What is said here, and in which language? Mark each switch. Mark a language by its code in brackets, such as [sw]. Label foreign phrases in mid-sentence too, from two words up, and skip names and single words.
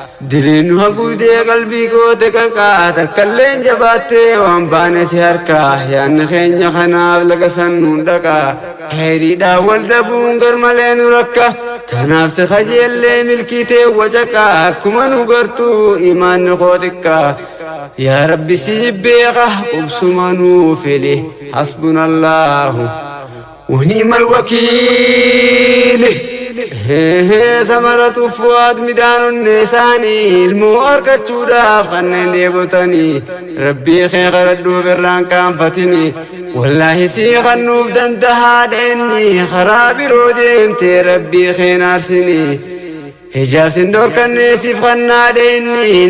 [om] Diliin nu haguudee qalbii koo teqaqaa. Takkalleen jabaattee waan baane si harkaa. Yaanni keenya kanaaf laga san nuun dhaqaa. Khayriidhaan wal dhabuun gar malee nu rakka. Kanaaf si kajeellee milkii tee wacaqaa. Akkuma nu gartuu imaanni koo xiqqaa. Yaa Rabbi, si beeka qubsuma nuu fili. [ar] حسبنا الله ونعم الوكيل. [om] Hee, hee, samaratu fuwaad midhaan onne isaanii ilmoo argachuudhaaf kanneen dheebotanii. Rabbii kee kadhadhuuf irraan qaanfatini. Wallaahi, si kannuuf dandahaadha inni. Karaa biroo deemtee Rabbii kee naarsini. Hijaab sin dhorkanne siif kannaadha inni.